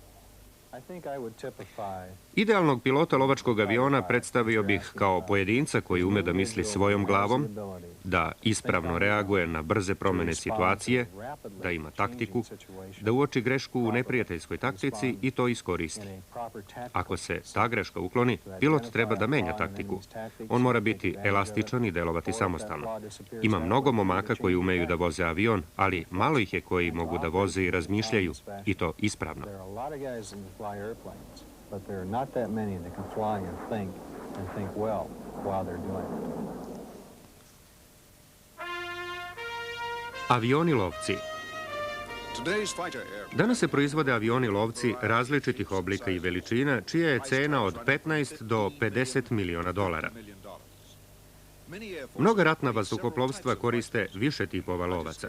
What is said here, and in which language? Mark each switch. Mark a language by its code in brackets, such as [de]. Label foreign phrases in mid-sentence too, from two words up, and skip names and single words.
[sr] Idealnog pilota lovačkog aviona predstavio bih kao pojedinca koji ume da misli svojom glavom, da ispravno reaguje na brze promene situacije, da ima taktiku, da uoči grešku u neprijateljskoj taktici i to iskoristi. Ako se ta greška ukloni, pilot treba da menja taktiku. On mora biti elastičan i delovati samostalno. Ima mnogo momaka koji umeju da voze avion, ali malo ih je koji mogu da voze i razmišljaju, i to ispravno. [en] Fly airplanes, but there are not that many that can fly and think well while they're doing it. [sr] Avioni lovci. Danas se proizvode avioni lovci različitih oblika i veličina, čija je cena od 15 do 50 miliona dolara. Mnoga ratna vazduhoplovstva koriste više tipova lovaca.